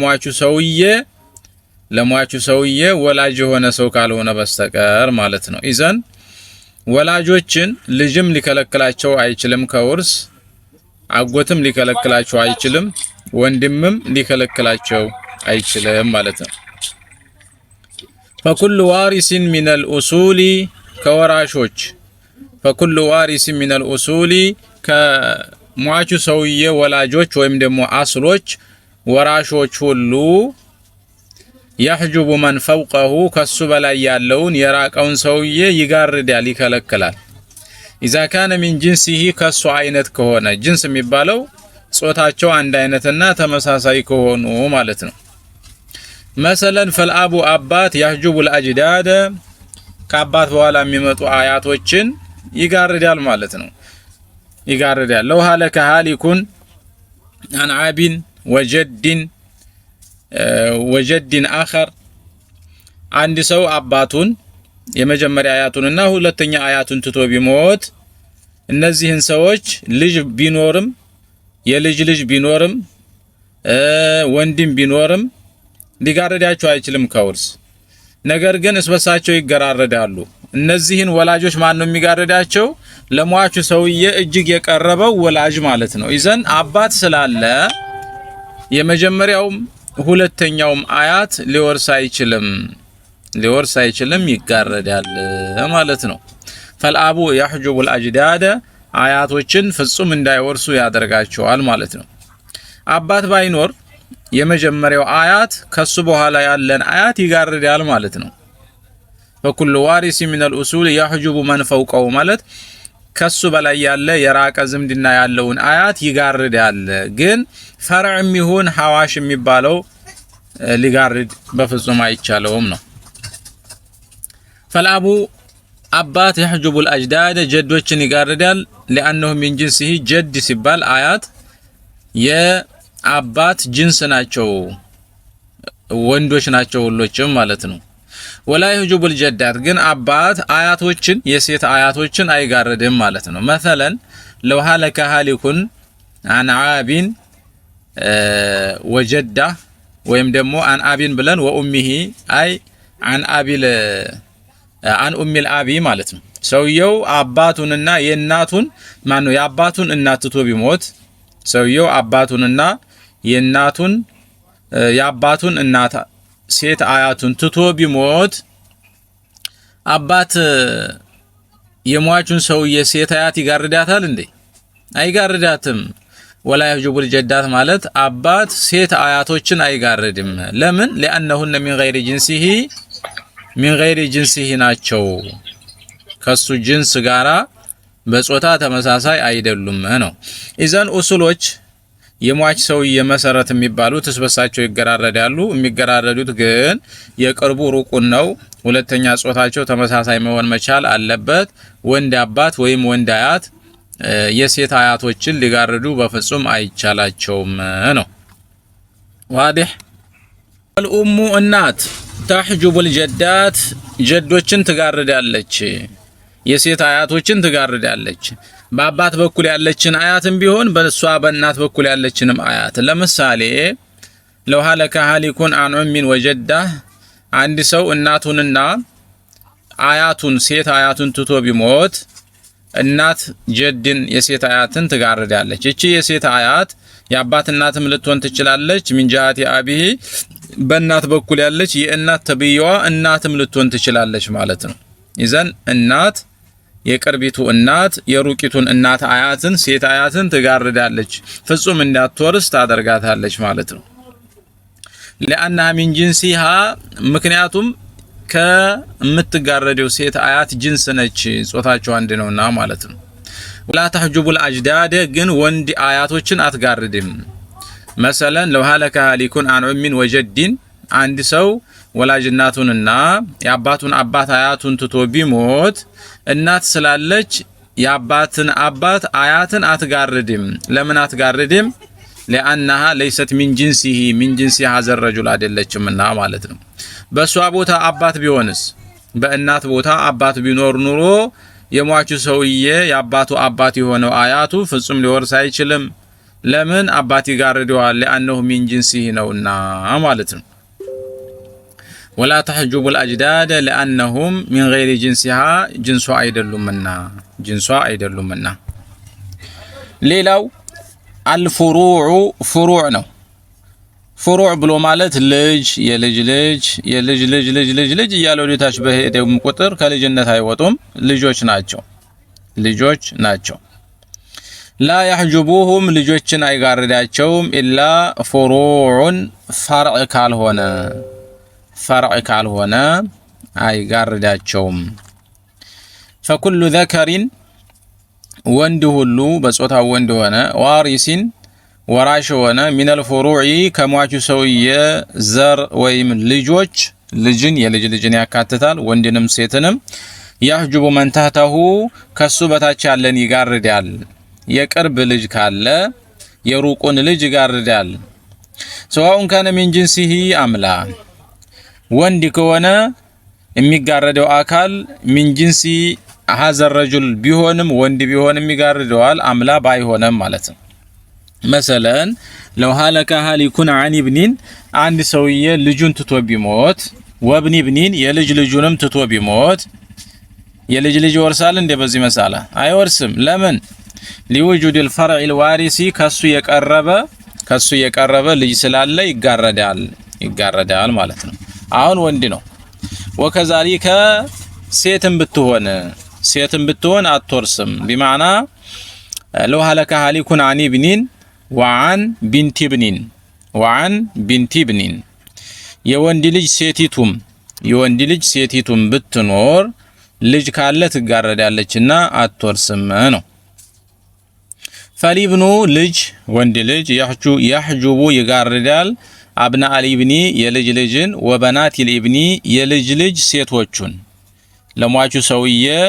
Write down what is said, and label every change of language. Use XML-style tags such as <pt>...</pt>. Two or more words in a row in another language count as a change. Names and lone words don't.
<am>ለሟቹ ሰውዬ ወላጅ የሆነ ሰው ካልሆነ በስተቀር ማለት ነው። ኢዘን ወላጆችን ልጅም ሊከለክላቸው አይችልም ከውርስ፣ አጎትም ሊከለክላቸው አይችልም፣ ወንድምም ሊከለክላቸው አይችልም ማለት ነው።</am> <ar>فكل وارث من الأصول</ar> <am>ከወራሾች</am> <ar>فكل وارث من الأصول</ar> <am>ከሟቹ ሰውዬ ወላጆች ወይም ደግሞ አስሎች ወራሾች ሁሉ</am> <ar>يحجب من فوقه</ar> <am>ከሱ በላይ ያለውን የራቀውን ሰውዬ ይጋርዳል፣ ይከለክላል።</am> <ar>إذا كان من جنسه</ar> <am>ከሱ አይነት ከሆነ ጅንስ የሚባለው ጾታቸው አንድ አይነትና ተመሳሳይ ከሆኑ ማለት ነው።</am> <ar>مثلا فالاب</ar> <am>አባት</am> <ar>يحجب الاجداد</ar> <am>ከአባት በኋላ የሚመጡ አያቶችን ይጋርዳል ማለት ነው። ይጋርዳል።</am> <ar>لو هلك هالك عن عاب وجدا آخر</ar> <am>አንድ ሰው አባቱን የመጀመሪያ አያቱንና ሁለተኛ አያቱን ትቶ ቢሞት እነዚህን ሰዎች ልጅ ቢኖርም የልጅ ልጅ ቢኖርም ወንድም ቢኖርም ሊጋርዳቸው አይችልም ከውርስ። ነገር ግን እስበሳቸው ይገራረዳሉ። እነዚህን ወላጆች ማን ነው የሚጋርዳቸው? ለሟቹ ሰውዬ እጅግ የቀረበው ወላጅ ማለት ነው። ኢዘን አባት ስላለ የመጀመሪያውም ሁለተኛውም አያት ሊወርስ አይችልም ይጋረዳል ማለት ነው።</am> <ar>فالأب يحجب الاجداد</ar> <am>አያቶችን ፍጹም እንዳይወርሱ ያደርጋቸዋል ማለት ነው። አባት ባይኖር የመጀመሪያው አያት ከሱ በኋላ ያለን አያት ይጋርዳል ማለት ነው።</am> <ar>فكل وارث من الاصول يحجب من فوقه</ar> <am>ማለት ከሱ በላይ ያለ የራቀ ዝምድና ያለውን አያት ይጋርዳል። ግን ፈርዕም ይሁን ሐዋሽ የሚባለው ሊጋርድ በፍጹም አይቻለውም ነው። ፈልአቡ አባት</am> <ar>يحجب الاجداد</ar> <am>ጀዶችን ይጋርዳል።</am> <ar>لانهم من جنسه</ar> <am>ጀድ ሲባል አያት የአባት ጅንስ ናቸው፣ ወንዶች ናቸው ሁሎችም ማለት ነው።</am> <ar>ولا يحجب الجدات</ar> <am>ግን አባት አያቶችን የሴት አያቶችን አይጋርድም ማለት ነው።</am> <ar>مثلا لو هلك هالك عن عاب</ar> <am>وجده ወይም ደግሞ</am> <ar>عن اب</ar> <am>ብለን وامه አይ</am> <ar>عن ابي عن ام الاب</ar> <am>ማለት ነው። ሰውየው አባቱንና የእናቱን ማን ነው የአባቱን እናት ትቶ ቢሞት ሰውየው አባቱንና የአባቱን እናት ሴት አያቱን ትቶ ቢሞት አባት የሟቹን ሰውዬ ሴት አያት ይጋርዳታል እንዴ? አይጋርዳትም።</am> <ar>ولا يحجب الجدات</ar> <am>ማለት አባት ሴት አያቶችን አይጋርድም። ለምን?</am> <ar>لانهن من غير جنسه</ar> <am>ናቸው፣ ከሱ ጅንስ ጋራ በጾታ ተመሳሳይ አይደሉም ነው። ኢዘን ኡሱሎች የሟች ሰውዬ መሰረት የሚባሉት እስበሳቸው ይገራረዳሉ። የሚገራረዱት ግን የቅርቡ ሩቁን ነው። ሁለተኛ ጾታቸው ተመሳሳይ መሆን መቻል አለበት። ወንድ አባት ወይም ወንድ አያት የሴት አያቶችን ሊጋርዱ በፍጹም አይቻላቸውም ነው። ዋዲህ الام እናት</am> <ar>تحجب الجدات</ar> <am>ጀዶችን ትጋርዳለች፣ የሴት አያቶችን ትጋርዳለች። በአባት በኩል ያለችን አያትም ቢሆን በሷ በእናት በኩል ያለችንም አያት። ለምሳሌ</am> <ar>لو هلك هالك عن ام وجده</ar> <am>አንድ ሰው እናቱንና አያቱን ሴት አያቱን ትቶ ቢሞት እናት ጀድን የሴት አያትን ትጋርዳለች። እቺ የሴት አያት የአባት እናትም ልትሆን ትችላለች።</am> <ar>من جهة أبيه</ar> <am>በእናት በኩል ያለች የእናት ተብየዋ እናትም ልትሆን ትችላለች ማለት ነው። ይዘን እናት የቅርቢቱ እናት የሩቂቱን እናት አያትን ሴት አያትን ትጋርዳለች፣ ፍጹም እንዳትወርስ ታደርጋታለች ማለት ነው።</am> <ar>لأنها من جنسها</ar> <am>ምክንያቱም ከምትጋረደው ሴት አያት ጅንስ ነች፣ ጾታቸው አንድ ነውና ማለት ነው።</am> <ar>ولا تحجب الاجداد</ar> <am>ግን ወንድ አያቶችን አትጋርድም።</am> <ar>مثلا لو هلك هالك عن ام وجد</ar> <am>አንድ ሰው ወላጅ እናቱንና የአባቱን አባት አያቱን ትቶ ቢሞት እናት ስላለች የአባትን አባት አያትን አትጋርድም። ለምን አትጋርድም?</am> <ar>لانها ليست من جنسه من جنس هذا الرجل</ar> <am>አይደለችምና ማለት ነው። በሷ ቦታ አባት ቢሆንስ በእናት ቦታ አባት ቢኖር ኑሮ የሟቹ ሰውዬ የአባቱ አባት የሆነው አያቱ ፍጹም ሊወርስ አይችልም። ለምን? አባት ይጋርደዋል።</am> <ar>لانه من جنسه</ar> <am>ነውና ማለት ነው።</am> <ar>ولا تحجب الاجداد لانهم من غير جنسها</ar> <am>جنسዋ አይደሉምና ሌላው</am> <ar>الفروع فروع</ar> <am>ነው። ፍሩዕ ብሎ ማለት ልጅ የልጅ ልጅ የልጅ ልጅ ልጅ ልጅ ልጅ እያለው ሊታች በሄደው ቁጥር ከልጅነት አይወጡም፣ ልጆች ናቸው።</am> <ar>لا يحجبوهم</ar> <am>ልጆችን አይጋርዳቸውም</am> <ar>إلا فروعا</ar> <am>ፈርዕ ካልሆነ አይጋርዳቸውም።</am> <ar>فكل ذكر</ar> <am>ወንድ ሁሉ በጾታው ወንድ ሆነ ዋሪሲን ወራሽ ሆነ</am> <ar>من الفروع</ar> <am>ከሟቹ ሰውዬ ዘር ወይም ልጆች ልጅን የልጅ ልጅን ያካትታል፣ ወንድንም ሴትንም።</am> <ar>يحجب من تحته</ar> <am>ከሱ በታች ያለን ይጋርዳል። የቅርብ ልጅ ካለ የሩቁን ልጅ ይጋርዳል።</am> <ar>سواء كان من جنسه أم لا</ar> <am>ወንድ ከሆነ የሚጋረደው አካል</am> <ar>من جنس هذا الرجل</ar> <am>ቢሆንም ወንድ ቢሆንም ይጋርደዋል፣ አምላ ባይሆንም ማለት ነው።</am> <ar>مثلا لو هلك هالك عن ابن</ar> <am>አንድ ሰውዬ ልጁን ትቶ ቢሞት</am> <ar>وابن ابن</ar> <am>የልጅ ልጁንም ትቶ ቢሞት የልጅ ልጅ ይወርሳል እንደ በዚህ መሳላ አይወርስም። ለምን?</am> <ar>لوجود الفرع الوارث</ar> <am>ከሱ የቀረበ ልጅ ስላለ ይጋረዳል ማለት ነው። አሁን ወንድ ነው። وكذلك ሴትም ብትሆን አትወርስም።</am> <ar>بمعنى لو هلك هالك عن ابن وعن بنت ابن</ar> <am>የወንድ ልጅ ሴቲቱም ብትኖር ልጅ ካለ ትጋረዳለችና አትወርስም ነው። فالابن ልጅ ወንድ ልጅ يحجب ይጋርዳል</am> <ar>أبناء الابن</ar> <am>የልጅ ልጅን</am> <ar>وبنات الابن</ar> <am>የልጅ ልጅ ሴቶቹን። ለሟቹ ሰውዬ</am>